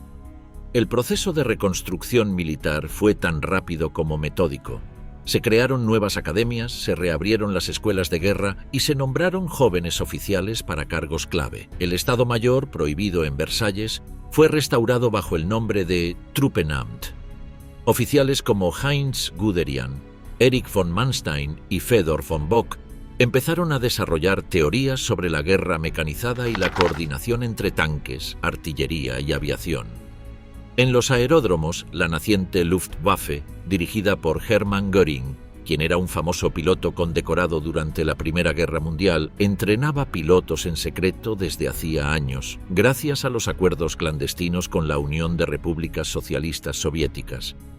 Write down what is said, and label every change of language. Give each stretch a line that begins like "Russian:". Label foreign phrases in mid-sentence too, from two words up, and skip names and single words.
Spanish: El proceso de reconstrucción militar fue tan rápido como metódico. Se crearon nuevas academias, se reabrieron las escuelas de guerra y se nombraron jóvenes oficiales para cargos clave. El Estado Mayor, prohibido en Versalles, fue restaurado bajo el nombre de Truppenamt. Oficiales como Heinz Guderian, Erich von Manstein y Fedor von Bock empezaron a desarrollar teorías sobre la guerra mecanizada y la coordinación entre tanques, artillería y aviación. En los aeródromos, la naciente Luftwaffe, dirigida por Hermann Göring, quien era un famoso piloto condecorado durante la Primera Guerra Mundial, entrenaba pilotos en secreto desde hacía años, gracias a los acuerdos clandestinos con la Unión de Repúblicas Socialistas Soviéticas.